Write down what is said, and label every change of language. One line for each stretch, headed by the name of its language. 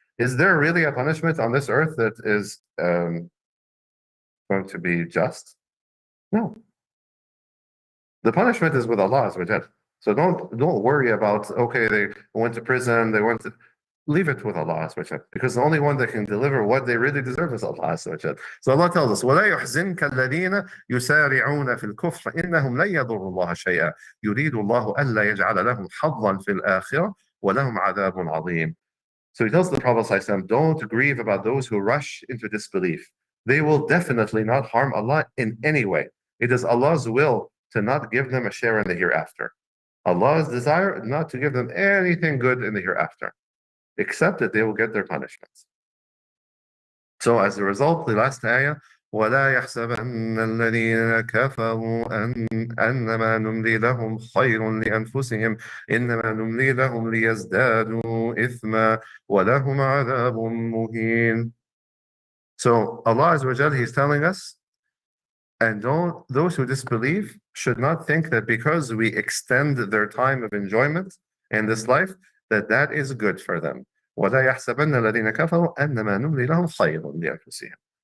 English: Is there really a punishment on this earth that is going to be just? No. The punishment is with Allah Azza wa Jal. So don't worry about, okay, they went to prison, leave it with Allah Azza wa Jal, because the only one that can deliver what they really deserve is Allah Azza wa Jal. So Allah tells us,
Arabic: وَلَا يُحْزِنْكَ الَّذِينَ يُسَارِعُونَ فِي الْكُفْرِ إِنَّهُمْ لَن يَضُرُّوا اللَّهَ شَيْئًا يُرِيدُ اللَّهُ أَلَّا يَجْعَلَ لَهُمْ حَظًّا فِي الْآخِرَةِ وَلَهُمْ عَذَابٌ عَظِيمٌ.
English: So he tells the Prophet ﷺ, don't grieve about those who rush into disbelief. They will definitely not harm Allah in any way. It is Allah's will to not give them a share in the hereafter. Allah's desire not to give them anything good in the hereafter, except that they will get their punishments. So as a result, the last ayah,
Arabic: وَلَا يَحْسَبَنَّ الَّذِينَ كَفَرُوا أَنَّمَا نُمْلِي لَهُمْ خَيْرٌ لِأَنفُسِهِمْ إِنَّمَا نُمْلِي لَهُمْ لِيَزْدَادُوا إِثْمًا وَلَهُمْ عَذَابٌ مُهِينٌ.
English: So Allah Azza wa Jal, He's telling us, and those who disbelieve should not think that because we extend their time of enjoyment in this life, that is good for them.
Arabic: وَلَا يَحْسَبَنَّ الَّذِينَ كَفَرُوا أَنَّمَا نُمْلِي لَهُمْ خَيْرٌ لِأَنفُسِهِمْ.